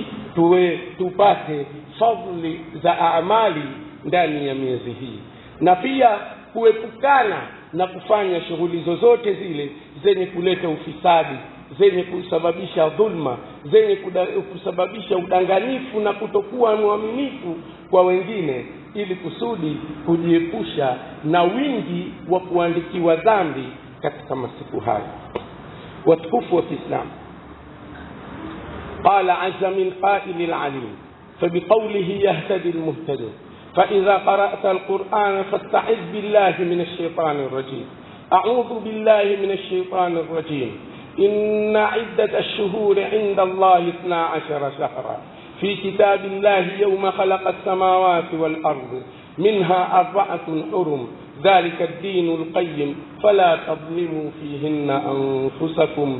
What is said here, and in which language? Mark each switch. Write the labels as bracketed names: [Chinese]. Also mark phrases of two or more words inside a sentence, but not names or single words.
[Swahili] tupate fadhili za amali ndani ya miezi hii, na pia kuepukana na kufanya shughuli zozote zile zenye kuleta ufisadi, zenye kusababisha dhulma, zenye kusababisha udanganifu na kutokuwa mwaminifu kwa wengine, ili kusudi kujiepusha na wingi wa kuandikiwa dhambi katika masiku haya. Watukufu wa Kiislamu, [Arabic] قال عز من قائل عليم فبقوله يهتدي المهتدون فإذا قرأت القرآن فاستعذ بالله من الشيطان الرجيم. أعوذ بالله من الشيطان الرجيم. إن عدة الشهور عند الله 12 شهرا في كتاب الله يوم خلق السماوات والأرض منها 4 حرم ذلك الدين القيم فلا تظلموا فيهن أنفسكم.